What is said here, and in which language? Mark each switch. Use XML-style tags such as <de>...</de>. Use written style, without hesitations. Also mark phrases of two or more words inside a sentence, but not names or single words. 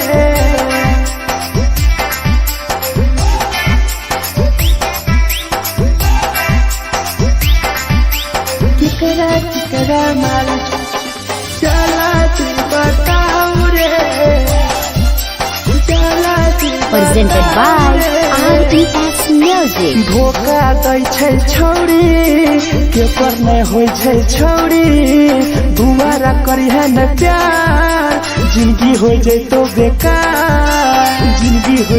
<mai>केकरा केकरा माल जला दी बताऊ रे, जला दी</mai> <en>Presented by RES Music.</en> <mai>धोखा दै छै छौरी केकर नहीं होइ छै छौरी, दुबारा करी है न प्यार जिंदगी हो जैतो बेकार, जिंदगी हो</mai>